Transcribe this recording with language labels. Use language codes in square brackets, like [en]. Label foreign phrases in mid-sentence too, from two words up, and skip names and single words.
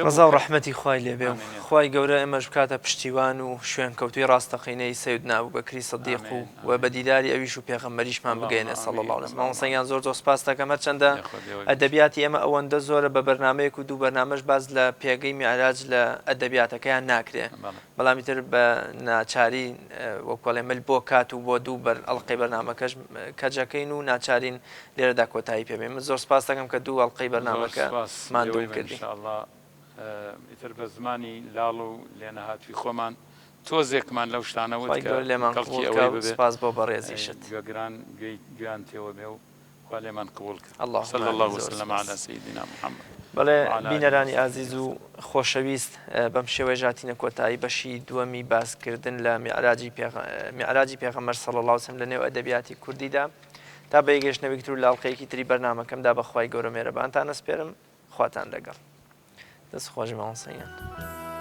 [ckb] ڕەزا و ڕەحمەتی خوای لێبێ و خوای گەورە ئێمەش بکاتە پشتیوان و شوێن کەوتوی ڕاستەقینەی سەیدنا ئەبوبەکری سیدیق و بە دیداری ئەویش و پێغەمبەریشمان بگەینە [ar] صلی الله علیه وسلم [ckb] مامۆستایان زۆر سوپاس دەکەم هەرچەندە ئەدەبیاتی ئێمە ئەوەندە زۆرە بە بەرنامەیەک و دوو بەرنامەش باز لە پێگەی میعراج لە ئەدەبیاتەکەیان ناکرێ بەڵامی تر بە ناچاری وەکوڵێ مل بۆ کات و بۆ دوو بەر ئەڵقەی بەرنامەکەش کەجەکەین و ناچارین لێرەدا کۆتایی پێبێ من زۆر سپاس دەکەم کە دوو ئەڵقەی بەرنامەکە ماندوو کردی ئیتر بە زمانی لاڵ و لێنە هاتووی خۆمان تۆزێکمان لەو شتانەوە سپاس بۆ بەڕێزیشت گوێگران گویان تێوە بێ و خوا لێمان قبول کرد [ar] صلی الله وسلم على سيدنا محمد [ckb] بەڵێ بینەرانی ئازیز و خۆشەویست بەم شێوەیە ژاتینە کۆتایی بەشی دووەمی باسکردن لە میعراجی پێغەمبەر [ar] صلی الله علیه وسلم [ckb] لە نێو ئەدەبیاتی کوردیدا تا بە یەگەشتنەوەی تر و لاڵقەیەکی تری بەرنامەکەمدا بەخوای گەورە مێرەبانتان ئەسپێرم خواتان لەگەڵ دەست خۆش ماوەسەیان